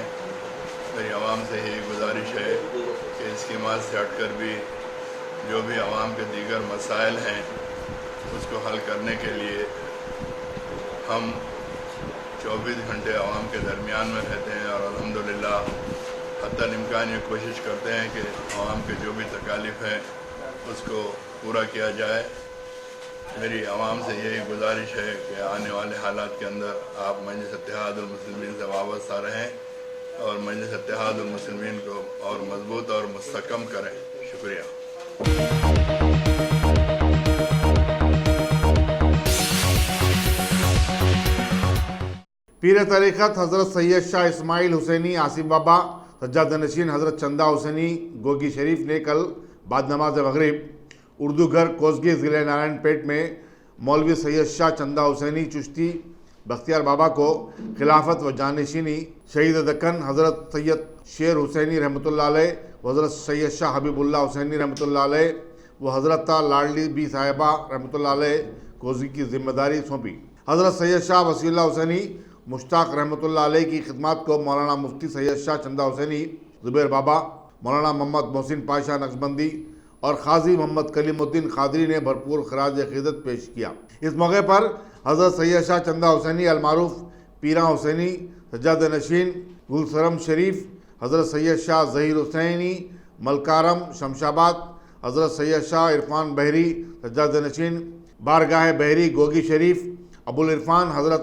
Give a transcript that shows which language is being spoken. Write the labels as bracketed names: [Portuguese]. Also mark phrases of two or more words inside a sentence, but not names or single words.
[Urdu] میری عوام سے یہی گزارش ہے کہ اسکیمات سے ہٹکر بھی جو بھی عوام کے دیگر مسائل ہیں اس کو حل کرنے کے لیے ہم 24 گھنٹے عوام کے درمیان میں رہتے ہیں اور الحمدللہ حتی الامکان یہ کوشش کرتے ہیں کہ عوام کے جو بھی تکالیف ہیں اس کو پورا کیا جائے. میری عوام سے یہی گزارش ہے کہ آنے والے حالات کے اندر آپ مجلس اتحاد المسلمین سے وابستہ رہیں اور مجلس اتحاد المسلمین کو اور مضبوط اور مستحکم کریں. शुक्रिया। پیر طریقت حضرت سید شاہ اسماعیل حسینی آصف بابا سجاد نشین حضرت چندا حسینی گوگی شریف نے کل بعد نماز مغرب اردو گھر کوسگی ضلعے نارائن پیٹ میں مولوی سید شاہ چندا حسینی چشتی بختیار بابا کو خلافت و جانشینی، شہید دکن حضرت سید شیر حسینی رحمۃاللہ علیہ و حضرت سید شاہ حبیب اللہ حسینی رحمۃاللہ علیہ و حضرت لاڈلی بی صاحبہ رحمۃاللہ علیہ کوسگی کی ذمہ داری سونپی. حضرت سید شاہ وصی اللہ حسینی مشتاق رحمۃاللہ علیہ کی خدمت کو مولانا مفتی سید شاہ چندا حسینی زبیر بابا، مولانا محمد محسن پاشا نقشبندی اور قاضی محمد کلیم الدین قادری نے بھرپور خراج عقیدت پیش کیا. اس موقع پر حضرت سید شاہ چندا حسینی المعروف پیرا حسینی سجاد نشین گلسرم شریف، حضرت سید شاہ ظہیر حسینی ملکارم شمس آباد، حضرت سید شاہ عرفان بحری سجاد نشین بارگاہ بحری گوگی شریف، ابو العرفان حضرت